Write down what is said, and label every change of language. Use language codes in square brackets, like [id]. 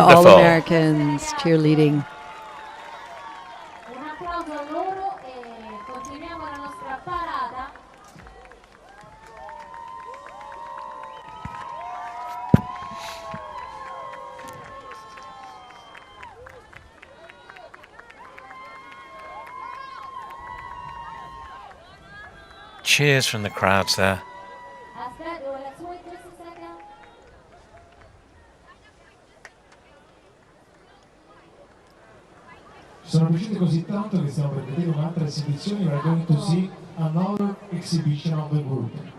[en] All-Americans cheerleading. [it] Un applauso a loro e continuiamo la nostra parata. [en] Cheers from the crowds there. [it] Aspetta, [en] let's wait just a second. [it] Sono piaciuti così tanto che stiamo per vedere un'altra esibizione. [en] We're going to see another exhibition of the group.